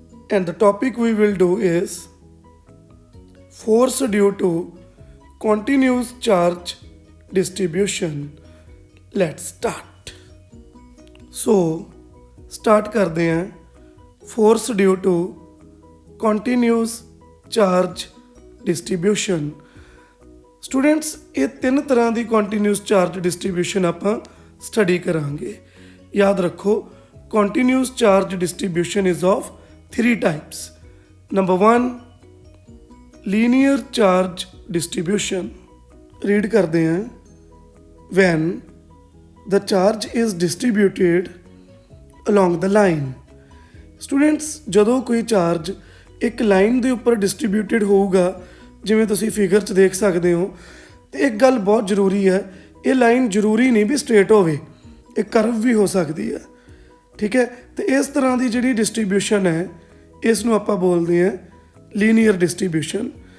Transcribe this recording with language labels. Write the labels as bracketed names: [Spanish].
[English] And the topic we will do is force due to continuous charge distribution. Let's start. So, start [Hindi] करते हैं [English] force due to continuous charge distribution. [Punjabi] Students ਇਹ ਤਿੰਨ ਤਰ੍ਹਾਂ ਦੀ continuous charge distribution ਆਪਾਂ study ਕਰਾਂਗੇ। ਯਾਦ ਰੱਖੋ [English] Continuous charge distribution is of 3 types. Number 1 linear charge distribution. [Punjabi] Read ਕਰਦੇ ਹਾਂ [English] when the charge is distributed along the line। [Punjabi] Students ਜਦੋਂ ਕੋਈ ਚਾਰਜ ਇੱਕ ਲਾਈਨ ਦੇ ਉੱਪਰ ਡਿਸਟ੍ਰੀਬਿਊਟਿਡ ਹੋਊਗਾ, ਜਿਵੇਂ ਤੁਸੀਂ ਫਿਗਰ 'ਚ ਦੇਖ ਸਕਦੇ ਹੋ, ਤੇ ਇੱਕ ਗੱਲ ਬਹੁਤ ਜ਼ਰੂਰੀ ਹੈ, ਇਹ ਲਾਈਨ ਜ਼ਰੂਰੀ ਨਹੀਂ ਵੀ ਸਟ੍ਰੇਟ ਹੋਵੇ, ਇਹ ਕਰਵ ਵੀ ਹੋ ਸਕਦੀ ਹੈ। ਠੀਕ ਹੈ, ਤੇ ਇਸ ਤਰ੍ਹਾਂ ਦੀ ਜਿਹੜੀ ਡਿਸਟ੍ਰੀਬਿਊਸ਼ਨ ਹੈ ਇਸ ਨੂੰ ਆਪਾਂ ਬੋਲਦੇ ਹਾਂ ਲੀਨੀਅਰ ਡਿਸਟ੍ਰੀਬਿਊਸ਼ਨ।